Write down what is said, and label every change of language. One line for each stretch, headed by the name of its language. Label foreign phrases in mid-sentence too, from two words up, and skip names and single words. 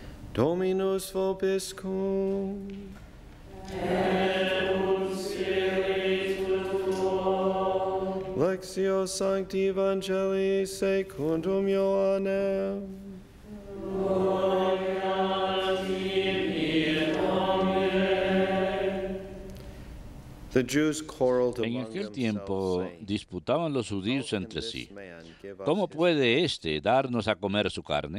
Latin: Dominus vobiscum. Et cum spiritu tuo. Lectio Sancti Evangelii secundum Ioannem.
Spanish: En aquel tiempo disputaban los judíos entre sí: ¿cómo puede éste darnos a comer su carne?